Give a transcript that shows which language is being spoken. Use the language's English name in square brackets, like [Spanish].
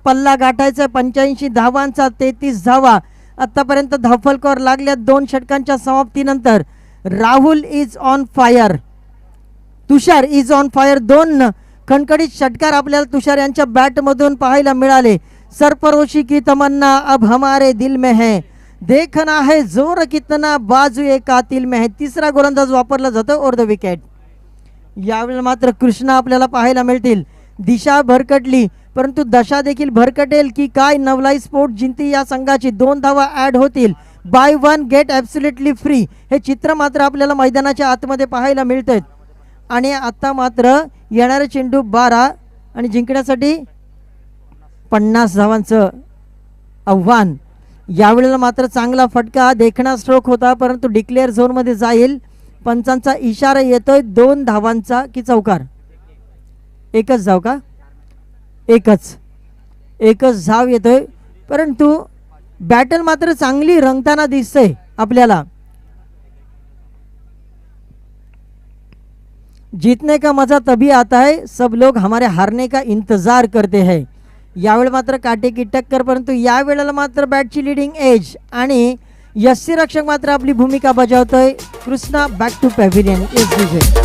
[Marathi] पल्ला गाठायचा 85 धावांचा. 33 धावा आतापर्यंत धावफलकावर लागल्या. 2 षटकांच्या समाप्तीनंतर [English] Rahul is on fire, [Marathi] Tushar is on fire. 2 खणखणीत षटकार आपल्याला तुषार यांच्या बॅट मधून पाहायला मिळाले. [Hindi] सरफरोशी की तमन्ना अब हमारे दिल में है, देखना है जोर कितना बाजू ए कातिल में है. [Marathi] तिसरा गोलंदाज वापरला जातो ओव्हर द विकेट. यावेळेला मात्र कृष्णा आपल्याला पाहायला मिळतील. दिशा भरकटली परंतु दशा देखील भरकटेल की काय. नवलाई स्पोर्ट जिंती या संघाची. 2 धावा ॲड होतील. [English] buy 1 get absolutely free [Marathi] हे चित्र मात्र आपल्याला मैदानाच्या आतमध्ये पाहायला मिळतात. आणि आता मात्र येणारे चेंडू 12 आणि जिंकण्यासाठी 50 धावांचं आव्हान. यावेळेला मात्र चांगला फटका, देखणा स्ट्रोक होता परंतु डिक्लेअर झोनमध्ये जाईल. पंचांचा इशारा येतोय. 2 धावांचा की चौकार. एकच धाव का? एकच धाव येतोय परंतु बॅटल मात्र चांगली रंगताना दिसते आपल्याला. [Hindi] जीतने का मजा तभी आता है, सब लोग हमारे हारने का इंतजार करते हैं. [Marathi] यावेळी मात्र काटे की टक्कर परंतु यावेळेला मात्र बॅटची लिडिंग एज आणि यष्टीरक्षक मात्र आपली भूमिका बजावतोय. [English] Krishna back to pavilion. एस डीजे.